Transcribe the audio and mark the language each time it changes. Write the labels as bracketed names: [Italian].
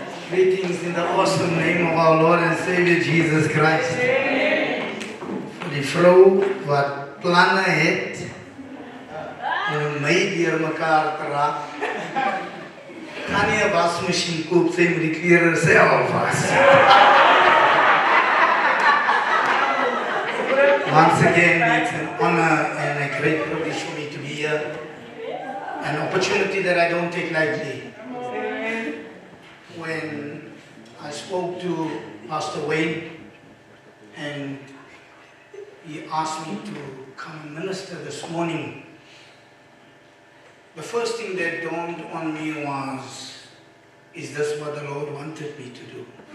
[English] Greetings in the awesome name of our Lord and Savior Jesus Christ. [Afrikaans] Vir die vrou wat planne het om my deur mekaar te raak. Kan jy 'n wasmasjien koop, sy moet die klere self was. [English] Once again, it's an honor and a great privilege for me to be here. An opportunity that I don't take lightly. When I spoke to Pastor Wayne and he asked me to come and minister this morning, the first thing that dawned on me was, is this what the Lord wanted me to do?